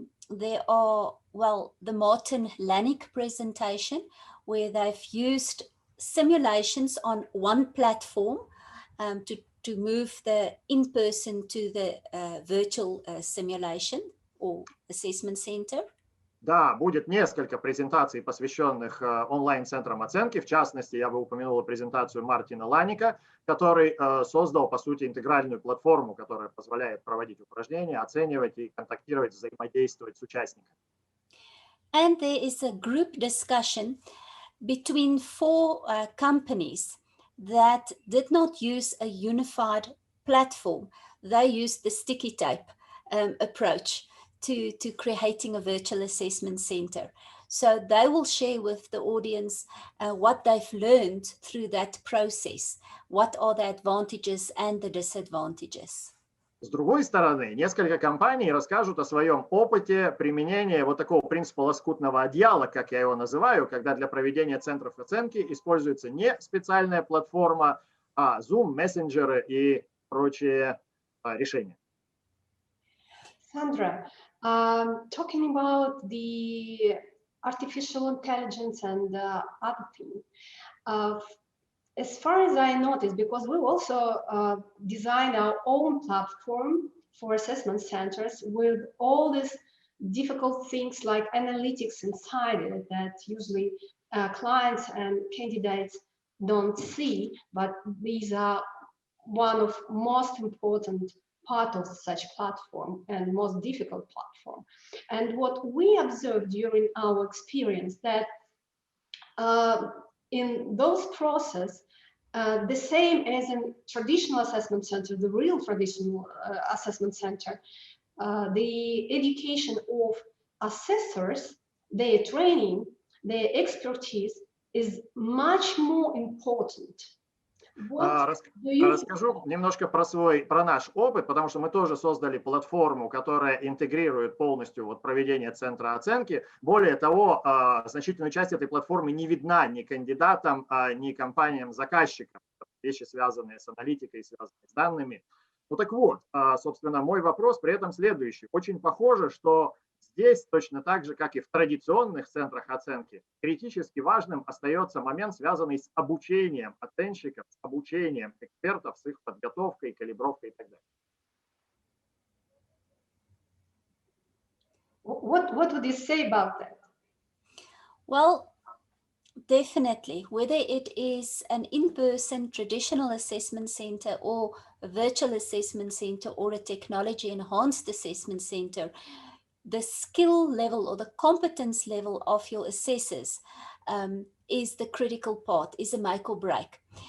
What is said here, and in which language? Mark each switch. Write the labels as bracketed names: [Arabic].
[English] There are, well, the Martin Lanik presentation, where they've used simulations on one platform to move the in-person to the virtual simulation or assessment center. [Russian] Да, будет несколько презентаций, посвященных онлайн-центрам оценки. В частности, я бы упомянула презентацию Мартина Ланика, который создал, по сути, интегральную платформу, которая позволяет проводить упражнения, оценивать и контактировать, взаимодействовать с участниками. [English] And there is a group discussion between 4 companies that did not use a unified platform. They used the sticky tape approach to creating a virtual assessment center. So they will share with the audience what they've learned through that process. What are the advantages and the disadvantages? [Russian] С другой стороны, несколько компаний расскажут о своем опыте применения вот такого принципа лоскутного одеяла, как я его называю, когда для проведения центров оценки используется не специальная платформа, а Zoom, мессенджеры и прочие решения. [English] Sandra, talking about the artificial intelligence and other things, as far as I noticed, because we also designed our own platform for assessment centers with all these difficult things like analytics inside it that usually clients and candidates don't see, but these are one of most important part of such platform and most difficult platform. And what we observed during our experience that in those process, the same as in traditional assessment center, the real traditional assessment center, the education of assessors, their training, their expertise is much more important. [Russian] Расскажу немножко про наш опыт, потому что мы тоже создали платформу, которая интегрирует полностью вот проведение центра оценки. Более того, значительная часть этой платформы не видна ни кандидатам, ни компаниям-заказчикам. Вещи, связанные с аналитикой, связанные с данными. Ну так вот, собственно, мой вопрос при этом следующий. Очень похоже, что здесь точно так же, как и в традиционных центрах оценки, критически важным остается момент, связанный с обучением оценщиков, с обучением экспертов, с их подготовкой, калибровкой и так далее. [English] What would you say about that? Well, definitely, whether it is an in-person traditional assessment center or a virtual assessment center or a technology enhanced assessment center, the skill level or the competence level of your assessors is the critical part, is a make or break.